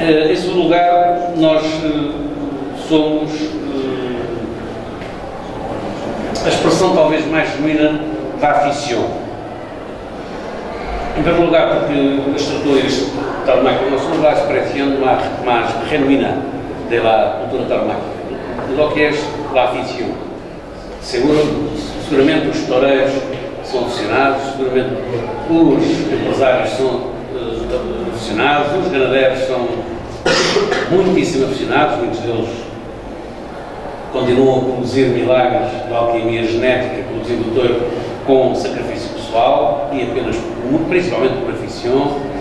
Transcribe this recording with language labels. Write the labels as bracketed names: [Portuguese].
[Portuguese] Em segundo lugar, nós somos a expressão talvez mais genuína da afición. [Spanish] En primer lugar, porque las tertulias tauromáquicas no son la expresión más genuina de la cultura tauromáquica, de lo que es la afición. [Portuguese] Seguramente os toureiros são aficionados, seguramente os empresários são aficionados, os ganadeiros são muitíssimo aficionados, muitos deles continuam a produzir milagres de alquimia genética, produzindo o touro com sacrifício pessoal e apenas, principalmente por afição,